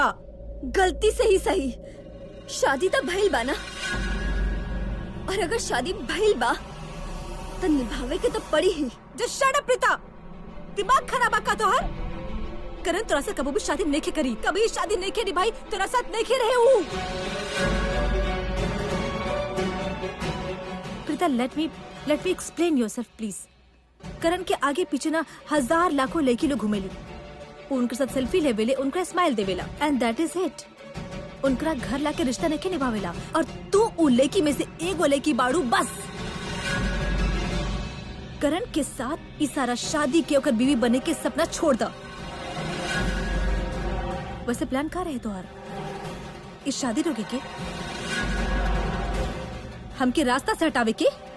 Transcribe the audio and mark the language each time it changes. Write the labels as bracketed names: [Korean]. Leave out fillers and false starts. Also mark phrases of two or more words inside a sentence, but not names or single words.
[Bhojpuri] गलती से ही सही, शादी तो भइल बा ना, और अगर शादी भइल बा तो निभावे के तो पड़ी ही। [English] just shut up [Bhojpuri] प्रीता, दिमाग खराब का तोहर। करण तोरा से कबो भी शादी नहीं करी, कभी शादी नहीं के निभाई, तोरा साथ नहीं रहे हूँ। प्रीता, [English] let me explain yourself please. [Bhojpuri] करण के आगे पीछे ना हजार लाखों लड़की लोग घूमेली, उनके साथ सेल्फी लेवेले, उनका स्माइल देवेला, [English] and that is it. [Bhojpuri] उनका घर लाके रिश्ता नहीं निभावेला, और तू उन लड़की में से एगो लड़की बाड़ू बस। करण के साथ इस सारा शादी के ओकर बीवी बने के सपना छोड़ दा। वैसे प्लान का रहे तोहर इस शादी रोके के, हमके रास्ता से हटावे के?